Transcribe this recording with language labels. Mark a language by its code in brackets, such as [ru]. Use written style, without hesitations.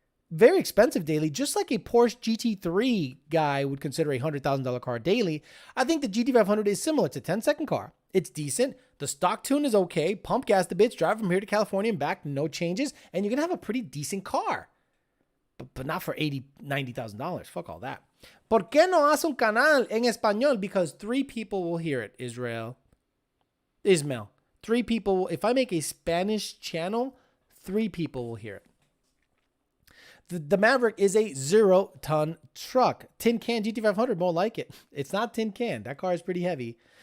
[en] Very expensive daily, just like a Porsche GT3 guy would consider a $100,000 car daily. I think the GT500 is similar. It's a 10-second car. It's decent. The stock tune is okay. Pump gas the bitch, drive from here to California and back, no changes, and you're going to have a pretty decent car. But not for $80,000, $90,000. Fuck all that. [es] ¿Por qué no hace un canal en español? [en] Because 3 people will hear it, Ismail. 3 people. If I make a Spanish channel, 3 people will hear it. The Maverick is a 0-ton truck. Tin can GT500, more like it. It's not tin can. That car is pretty heavy.